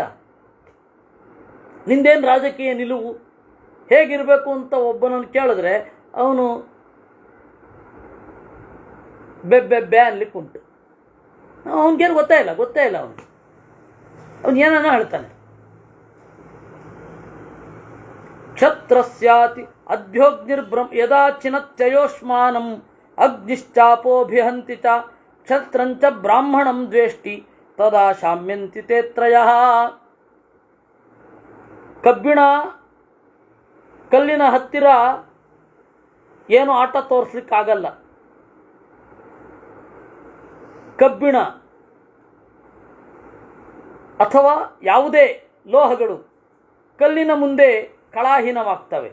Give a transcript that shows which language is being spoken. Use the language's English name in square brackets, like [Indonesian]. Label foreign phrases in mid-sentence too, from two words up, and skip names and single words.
[Kannada] ನಿಂದೇನು ರಾಜಕೀಯ ನಿಲುವು, ಹೇಗಿರಬೇಕು ಅಂತ ಒಬ್ಬನನ್ನು ಕೇಳಿದ್ರೆ ಅವನು ಬೆಬ್ಬೆಬ್ಬೆ ಅನ್ಲಿಕ್ಕೆ ಉಂಟು. ಅವನಿಗೇನು ಗೊತ್ತೇ ಇಲ್ಲ ಅವನು ಏನೇನೋ ಹೇಳ್ತಾನೆ. [Sanskrit] ಕ್ಷತ್ರಸ್ಯಾತಿ ಅಧ್ಯೋಗ್ನಿರ್ಬ್ರಹ್ಮ ಯದಾ ಚಿನತ್ಯಯೋಷ್ಮಾನಂ ಅಗ್ನಿಶ್ಚಾಪೋಭಿಹಂತಿ ಚ ಕ್ಷತ್ರಂಚ ಬ್ರಾಹ್ಮಣಂ ದ್ವೇಷ್ಟಿ ತದಾ ಶಾಮ್ಯಂತಿ ತೇ ತ್ರಯಃ. [Kannada] ಕಲ್ಲಿನ ಹತ್ತಿರ ಏನು ಆಟ ತೋರಿಸ್ಲಿಕ್ಕಾಗಲ್ಲ. ಕಬ್ಬಿಣ ಅಥವಾ ಯಾವುದೇ ಲೋಹಗಳು ಕಲ್ಲಿನ ಮುಂದೆ ಕಳಾಹೀನವಾಗ್ತವೆ.